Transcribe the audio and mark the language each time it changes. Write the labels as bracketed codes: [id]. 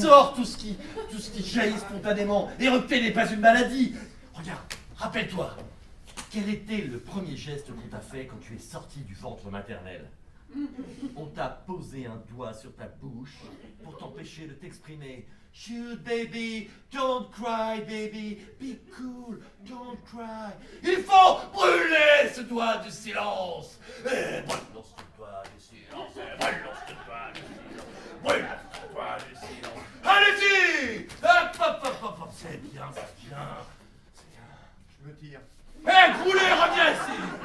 [fr] sors tout ce qui jaillit spontanément. Éructer n'est pas une maladie. Regarde, rappelle-toi, quel était le premier geste qu'on t'a fait quand tu es sorti du ventre maternel? On t'a posé un doigt sur ta bouche pour t'empêcher de t'exprimer. [en] Shoot baby, don't cry baby, be cool, don't cry. [fr] Il faut brûler ce doigt du silence. Brûlons ce doigt du silence, brûlons ce doigt du silence, brûlons ce doigt du silence. Allez-y! Hop, hop, hop, hop, hop. C'est bien, c'est bien. C'est bien. Je me tire. Hé, Groulet, reviens ici!